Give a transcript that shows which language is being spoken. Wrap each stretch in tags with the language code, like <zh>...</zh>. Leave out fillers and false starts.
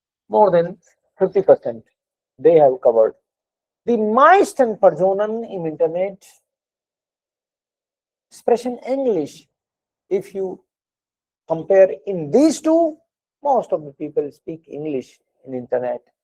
<en>More than 50% they have covered.</en> <de>Die meisten Personen im Internet sprechen Englisch.</de> <en>If you compare in these two, most of the people speak English in Internet.</en>